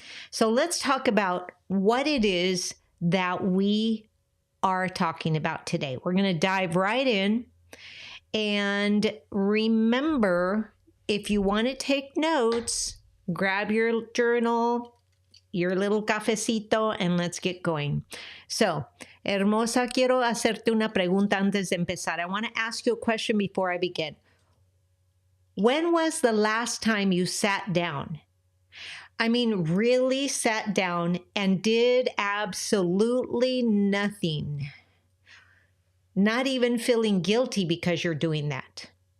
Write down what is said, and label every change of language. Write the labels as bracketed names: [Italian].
[English] So let's talk about what it is that we are talking about today. We're going to dive right in. And remember, if you want to take notes, grab your journal, your little cafecito, and let's get going. So, [Spanish] hermosa, quiero hacerte una pregunta antes de empezar. [English] I want to ask you a question before I begin. When was the last time you sat down? I mean, really sat down and did absolutely nothing. Not even feeling guilty because you're doing that.